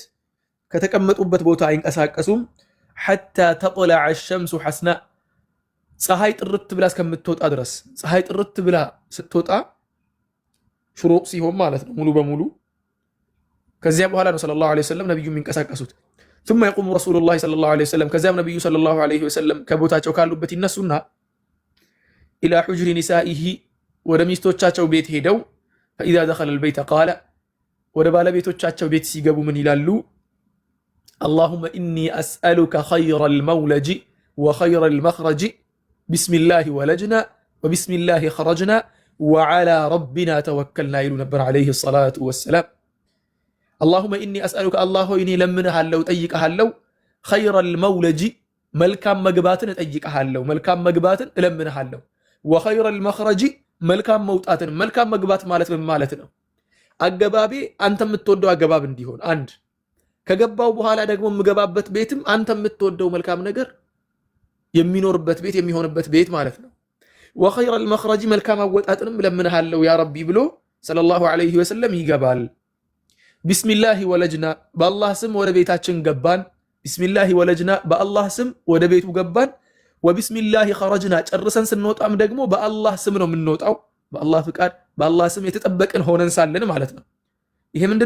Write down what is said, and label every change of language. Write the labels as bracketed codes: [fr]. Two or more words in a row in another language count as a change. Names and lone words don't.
[am] ከተቀመጡበት ቦታ አይንቀሳቀሱም። [ar] حتى تطلع الشمس حسناء፣ [am] ፀሐይ ጥርት ብላ እስከምትወጣ ድረስ። ፀሐይ ጥርት ብላ ስትወጣ ሽሩቅ ሲሆን ማለት ነው ሙሉ በሙሉ። ከዚያ በኋላ ነው [ar] صلى الله عليه وسلم [am] ነብዩ የሚንቀሳቀሱት። [ar] ثم يقوم رسول الله صلى الله عليه وسلم، [am] ከዚያም ነብዩ [ar] صلى الله عليه وسلم [am] ከቦታቸው ካሉበት ይነሱና [ar] إلى حجر نسائه፣ [am] ወደ ሚስቶቻቸው ቤት ሄደው [ar] فإذا دخل البيت قال፣ [am] ወደ ባለቤቶቻቸው ቤት ሲገቡ ምን ይላሉ? [ar] اللهم إني أسألك خير المولج وخير المخرج بسم الله ولجنا وبسم الله خرجنا وعلى ربنا توكلنا [am] ይሉ ነበር [ar] عليه الصلاة والسلام። اللهم إني أسألك الله إني لمنهالو ጠይቀሃለሁ خير المولج [am] መልካም መግባትን እጠይቀሃለሁ፣ መልካም መግባትን እለምንሃለሁ። [ar] وخير المخرج [am] መልካም መውጣትን። መልካም መግባት ማለት ምን ማለት ነው? አገባቤ አንተ የምትወደው አገባብ እንዲሆን፣ አንድ ከገባው በኋላ ደግሞ የምገባበት ቤትም አንተ የምትወደው መልካም ነገር የሚኖርበት ቤት የሚሆንበት ቤት ማለት ነው። [ar] وخير المخرج [am] መልካም አወጣጥንም እለምንሃለሁ [ar] يا ربي [am] ብሎ [ar] صلى الله عليه وسلم [am] ይገባል። [ar] بسم الله ولجنا፣ [am] በአላህ ስም ወደ ቤታችን ገባን። [ar] بسم الله ولجنا፣ [am] በአላህ ስም ወደ ቤቱ ገባን። [ar] وبسم الله خرجنا፣ [am] ጨርሰን ስንወጣም ደግሞ በአላህ ስም ነው የምንወጣው፣ በአላህ ፍቃድ በአላህ ስም የተጠበቅን ሆነን ሳለን ማለት ነው። ይሄ ምንድነው?